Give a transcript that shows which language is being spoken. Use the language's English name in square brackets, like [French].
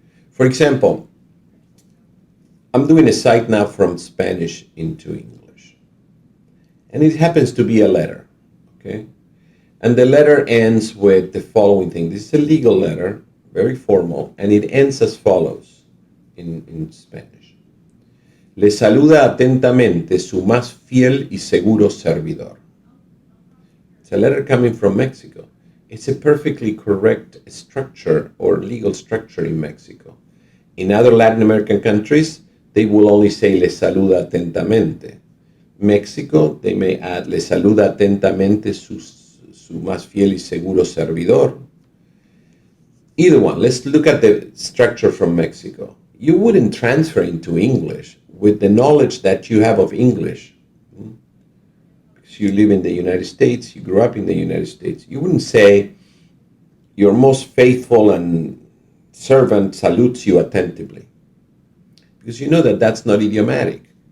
[English] For example, I'm doing a site now from Spanish into English, and it happens to be a letter, okay? And the letter ends with the following thing. This is a legal letter, very formal, and it ends as follows in Spanish. [Spanish] Le saluda atentamente su más fiel y seguro servidor. [English] It's a letter coming from Mexico. It's a perfectly correct structure or legal structure in Mexico. In other Latin American countries, they will only say [Spanish] le saluda atentamente. [English] Mexico, they may add [Spanish] le saluda atentamente su más fiel y seguro servidor. [English] Either one. Let's look at the structure from Mexico. You wouldn't transfer into English with the knowledge that you have of English. Because you live in the United States, you grew up in the United States. You wouldn't say your most faithful and servant salutes you attentively, because you know that that's not idiomatic.